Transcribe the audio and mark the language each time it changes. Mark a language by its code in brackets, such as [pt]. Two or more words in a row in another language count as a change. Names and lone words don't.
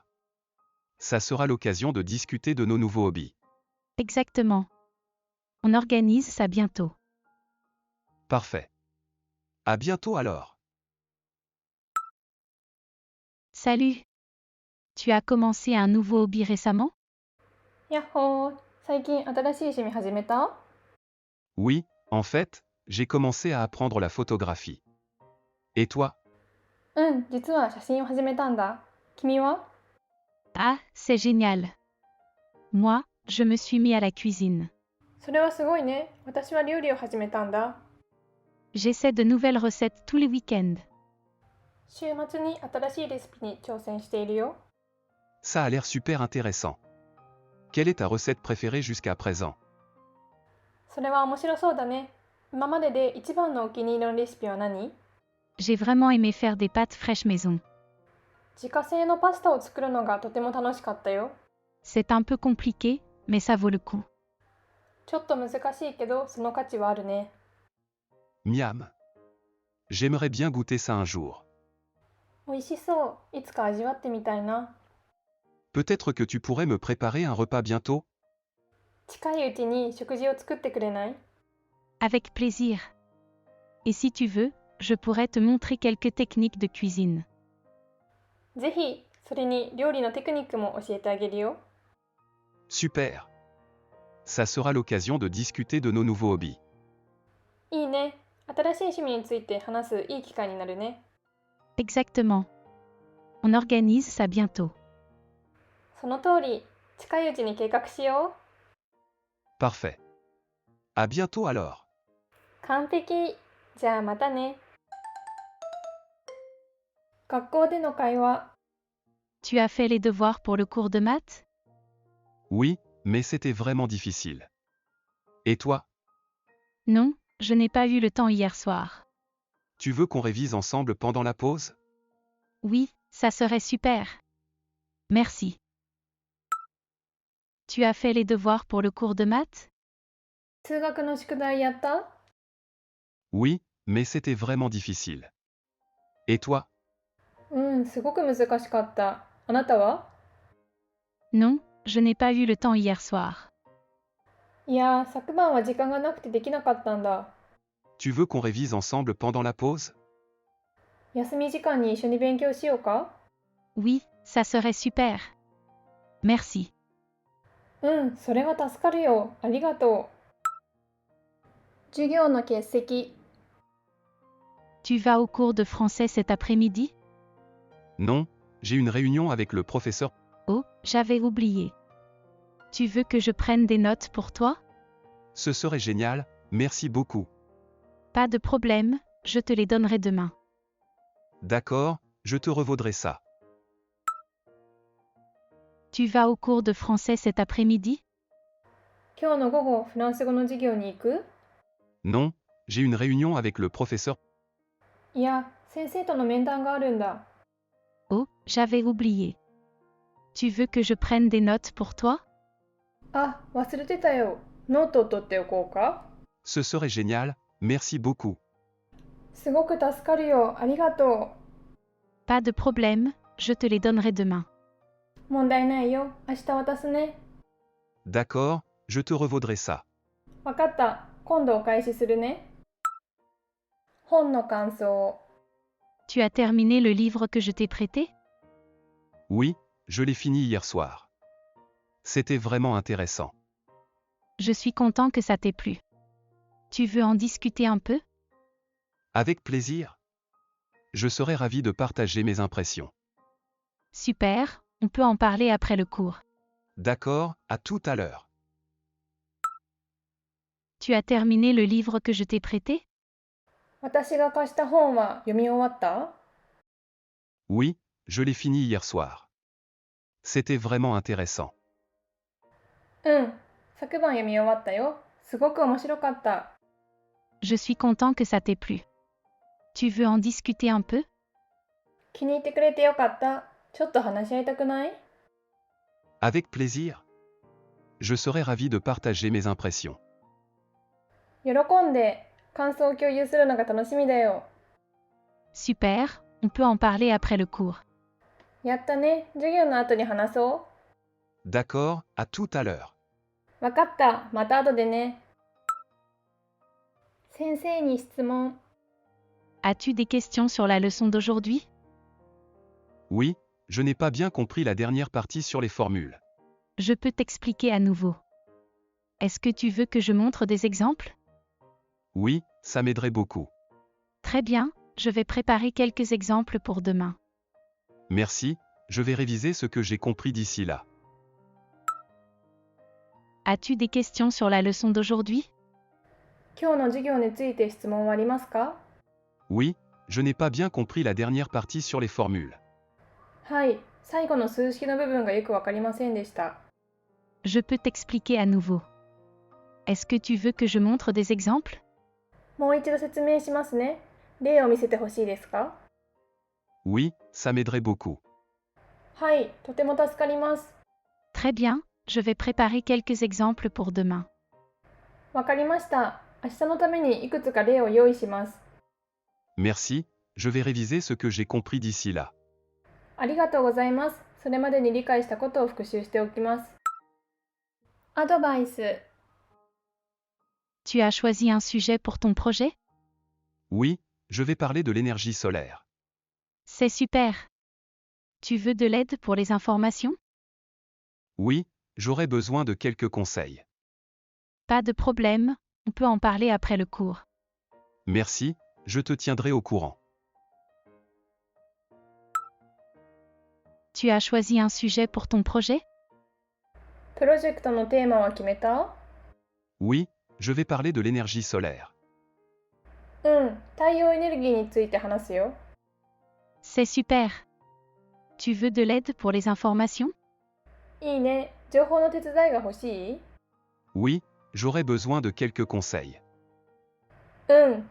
[fr] Ça sera l'occasion de discuter de nos nouveaux hobbies. Exactement. On organise ça bientôt. Parfait. À bientôt alors. Salut. Tu as commencé un nouveau hobby récemment? [ja] やっほー。最近新しい趣味始めた？ [fr] Oui, en fait, j'ai commencé à apprendre la photographie. Et toi? [ja] うん、実は写真を始めたんだ。君は？ [fr] Ah, c'est génial. Moi, je me suis mis à la cuisine. [ja] それはすごいね。私は料理を始めたんだ。 [fr] J'essaie de nouvelles recettes tous les week-ends. [ja] 週末に新しいレシピに挑戦しているよ。 [fr] Ça a l'air super intéressant. Quelle est ta recette préférée jusqu'à présent? [ja] それは面白そうだね。今までで一番のお気に入りのレシピは何？ [fr] J'ai vraiment aimé faire des pâtes fraîches maison. [ja] 自家製のパスタを作るのがとても楽しかったよ。 [fr] C'est un peu compliqué, mais ça vaut le coup. [ja] ちょっと難しいけど、その価値はあるね。 [fr] Miam. J'aimerais bien goûter ça un jour. [ja] 美味しそう。いつか味わってみたいな。 [fr] Peut-être que tu pourrais me préparer un repas bientôt? [ja] 近いうちに食事を作ってくれない？ [fr] Avec plaisir. Et si tu veux, je pourrais te montrer quelques techniques de cuisine. [ja] ぜひ、それに料理のテクニックも教えてあげるよ。 [fr] Super. Ça sera l'occasion de discuter de nos nouveaux hobbies. [ja] いいね。新しい趣味について話すいい機会になるね。 [fr] Exactement. On organise ça bientôt. [ja] その通り、近いうちに計画しよう。 [fr] Parfait. À bientôt alors. [ja] 完璧。じゃあまたね。学校での会話。 [fr] Tu as fait les devoirs pour le cours de maths? Oui, mais c'était vraiment difficile. Et toi? Non, je n'ai pas eu le temps hier soir. Tu veux qu'on révise ensemble pendant la pause? Oui, ça serait super. Merci. Tu as fait les devoirs pour le cours de maths? [ja] 数学の宿題やった？ [fr] Oui, mais c'était vraiment difficile. Et toi? [ja] うん、すごく難しかった。あなたは？ [fr] Non, je n'ai pas eu le temps hier soir. [ja] いや、昨晩は時間がなくてできなかったんだ。 [fr] Tu veux qu'on révise ensemble pendant la pause? [ja] 休み時間に一緒に勉強しようか？ [fr] Oui, ça serait super. Merci. [ja] うん、それは助かるよ。ありがと授業の欠席。 [fr] Tu vas au cours de français cet après-midi? Non, j'ai une réunion avec le professeur. Oh, j'avais oublié. Tu veux que je prenne des notes pour toi? Ce serait génial, merci beaucoup. Pas de problème, je te les donnerai demain. D'accord, je te revaudrai ça. Tu vas au cours de français cet après-midi? [ja] 今日の午後、フランス語の授業に行く？ [fr] Non, j'ai une réunion avec le professeur. [ja] いや、先生との面談があるんだ。 [fr] Oh, j'avais oublié. Tu veux que je prenne des notes pour toi? [ja] あ、忘れてたよ。ノートを取っておこうか？ [fr] Ce serait génial, merci beaucoup. [ja] すごく助かるよ。ありがと [fr] Pas de problème, je te les donnerai demain. [ja] う。問題ないよ。明日渡すね。 [fr] D'accord, je te revaudrai ça. [ja] わかった。今度お返しするね。本の感想。 [fr] Tu as terminé le livre que je t'ai prêté? Oui, je l'ai fini hier soir. C'était vraiment intéressant. Je suis content que ça t'ait plu. Tu veux en discuter un peu? Avec plaisir. Je serais ravi de partager mes impressions. Super, on peut en parler après le cours. D'accord, à tout à l'heure. Tu as terminé le livre que je t'ai prêté? [ja] 私が貸した本は読み終わった？ [fr] Oui, je l'ai fini hier soir. C'était vraiment intéressant. [ja] うん。昨晩読み終わったよ。すごく面白かった。 [fr] Je suis content que ça t'ait plu. Tu veux en discuter un peu? [ja] 気に入ってくれてよかった。ちょっと話し合いたくない？ [fr] Avec plaisir. Je serais ravi de partager mes impressions. [ja] 喜んで感想を共有するのが楽しみだよ。 [fr] Super, on peut en parler après le cours. [ja] やったね。授業の後に話そ [fr] D'accord, à tout à l'heure. [ja] う。わかった。また後でね。先生に質問。 [fr] As-tu des questions sur la leçon d'aujourd'hui? Oui, je n'ai pas bien compris la dernière partie sur les formules. Je peux t'expliquer à nouveau. Est-ce que tu veux que je montre des exemples? Oui, ça m'aiderait beaucoup. Très bien, je vais préparer quelques exemples pour demain. Merci, je vais réviser ce que j'ai compris d'ici là. As-tu des questions sur la leçon d'aujourd'hui? [ja] 今日の授業について質問はありますか？ [fr] Oui, je n'ai pas bien compris la dernière partie sur les formules. [ja] はい。最後の数式の部分がよくわかりませんでした。 [fr] Je peux t'expliquer à nouveau. Est-ce que tu veux que je montre des exemples? [ja] もう一度説明しますね。例を見せてほしいですか？ [fr] Oui, ça m'aiderait beaucoup. [ja] はい。とても助かります。 [fr] Très bien, je vais préparer quelques exemples pour demain. [ja] わかりました。明日のためにいくつか例を用意します。 [fr] Merci, je vais réviser ce que j'ai compris d'ici là. [ja] ありがとうございます。それまでに理解したことを復習しておきます。アドバイス。 [fr] Tu as choisi un sujet pour ton projet? Oui, je vais parler de l'énergie solaire. C'est super. Tu veux de l'aide pour les informations? Oui, j'aurais besoin de quelques conseils. Pas de problème, on peut en parler après le cours. Merci, je te tiendrai au courant. Tu as choisi un sujet pour ton projet? [ja] プロジェクトのテーマは決めた？ [fr] Oui, je vais parler de l'énergie solaire. [ja] うん。太陽エネルギーについて話すよ。 [fr] C'est super. Tu veux de l'aide pour les informations? [ja] いいね。情報の手伝いが欲しい？ [fr] Oui, j'aurais besoin de quelques conseils. [ja] うん。